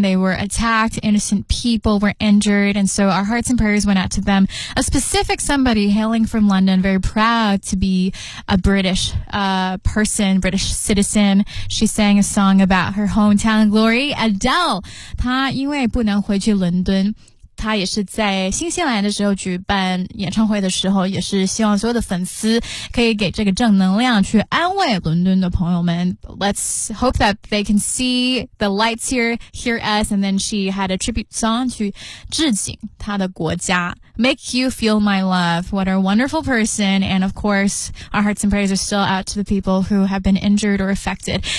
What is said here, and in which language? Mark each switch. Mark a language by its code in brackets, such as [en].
[en] They were attacked, innocent people were injured, and so our hearts and prayers went out to them. A specific somebody hailing from London, very proud to be a British person, British citizen. She sang a song about her hometown glory, Adele. [zh] 她因为不能回去伦敦。他也是在新西兰的时候举办演唱会的时候，也是希望所有的粉丝可以给这个正能量去安慰伦敦的朋友们。 [en] Let's hope that they can see the lights here, hear us, and then she had a tribute song to [zh] 致敬他的国家。 [en] Make you feel my love. What a wonderful person. And of course, our hearts and prayers are still out to the people who have been injured or affected.